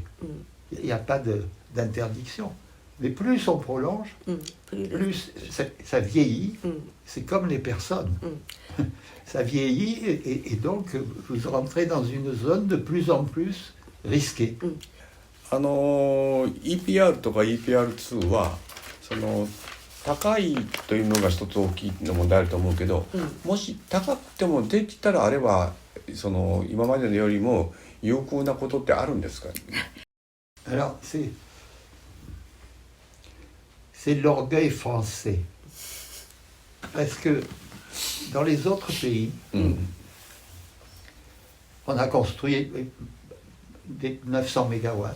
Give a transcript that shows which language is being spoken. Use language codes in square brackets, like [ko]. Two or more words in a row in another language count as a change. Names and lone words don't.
[fr] Il n'y a pas d'interdiction. Mais plus on prolonge, plus ça vieillit. C'est comme les personnes. Ça vieillit et donc vous rentrez dans une zone de plus en plus risquée. [ja] EPR とか EPR2 はその高いというのが一つ大きいの問題あると思うけど、もし高くてもできたらあればその今までのよりも有効なことってあるんですか？ [fr] Alors c'est l'orgueil français. Parce que dans les autres pays, on a construit des 900 mégawatts.